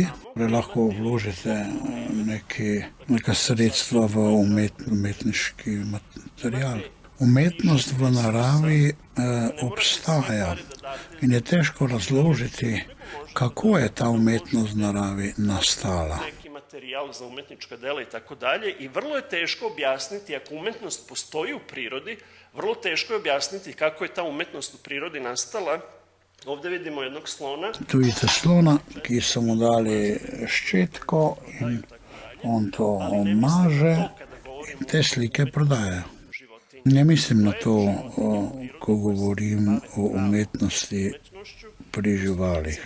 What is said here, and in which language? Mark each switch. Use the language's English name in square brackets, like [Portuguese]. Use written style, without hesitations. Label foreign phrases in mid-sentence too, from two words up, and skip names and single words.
[Slovenian] Torej lahko vložite neka sredstva v umetniški material. Umetnost v naravi obstaja in je težko razložiti, kako je ta umetnost v naravi nastala. [Serbian] Materijal za umetnička dela i tako dalje i vrlo je teško objasniti, ako umetnost postoji u prirodi, vrlo teško je objasniti kako je ta umetnost u prirodi nastala. Ovdje vidimo jednog slona. [Slovenian] Tu vidite slona, ki so mu dali ščetko in on to maže in te slike prodajajo. Ne mislim na to, ko govorim o umetnosti pri živalih.